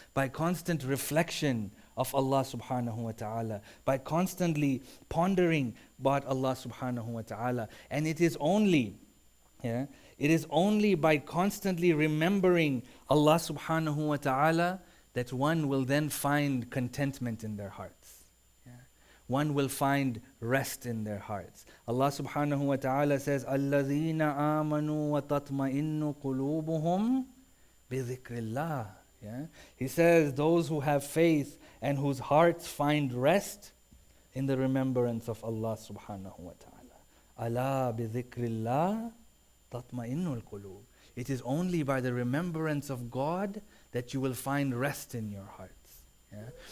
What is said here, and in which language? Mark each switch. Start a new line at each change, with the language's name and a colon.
English: By constant reflection of Allah subhanahu wa ta'ala, by constantly pondering about Allah subhanahu wa ta'ala. And it is only, yeah, it is only by constantly remembering Allah subhanahu wa ta'ala that one will then find contentment in their hearts. Yeah? One will find rest in their hearts. Allah subhanahu wa ta'ala says,
Arabic: الَّذِينَ آمَنُوا وَتَطْمَئِنُّ قُلُوبُهُمْ بِذِكْرِ اللَّهِ.
English: Yeah? He says, those who have faith and whose hearts find rest in the remembrance of Allah subhanahu wa ta'ala.
Arabic: أَلَا بِذِكْرِ اللَّهِ تَطْمَئِنُّ الْقُلُوبِ.
English: It is only by the remembrance of God that you will find rest in your hearts. Yeah?